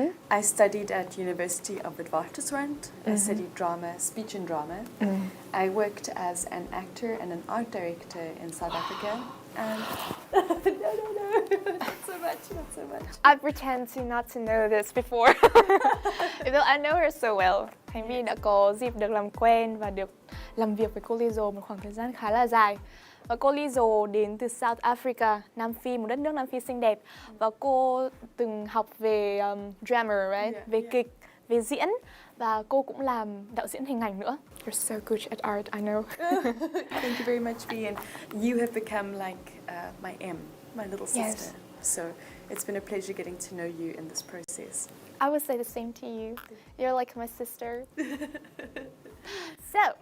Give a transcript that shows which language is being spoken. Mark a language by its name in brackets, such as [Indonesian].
[English] I studied at University of Witwatersrand. I studied drama, speech and drama. I worked as an actor and an art director in South Africa. And no, not so much. I pretend to not to know this before. Even though I know her so well. [Vietnamese] Khánh Vi đã có dịp được làm quen và được làm việc với cô Liesel một khoảng thời gian khá là dài. Và cô Liesel đến từ South Africa, Nam Phi, một đất nước Nam Phi xinh đẹp. Và cô từng học về drama, [English] right? [Vietnamese] Về kịch, về diễn. Và cô cũng làm đạo diễn hình ảnh nữa. [English] You're so good at art, I know. Thank you very much, V. And you have become like my my little sister. Yes. So it's been a pleasure getting to know you in this process. I would say the same to you. You're like my sister. So,